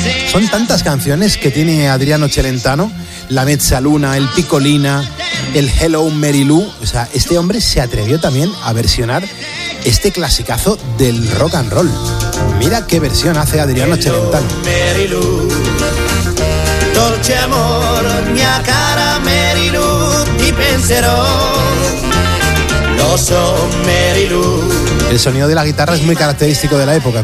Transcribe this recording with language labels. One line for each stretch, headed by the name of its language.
Spanish: Son tantas canciones que tiene Adriano Celentano, La Mezzaluna, El Picolina, El Hello Mary Lou. O sea, este hombre se atrevió también a versionar este clasicazo del rock and roll. Mira qué versión hace Adriano Celentano.
Italian: Hello Mary Lou, dolce amor, mia cara Mary Lou, ti penserò. Lo so Mary Lou.
Spanish: El sonido de la guitarra es muy característico de la época.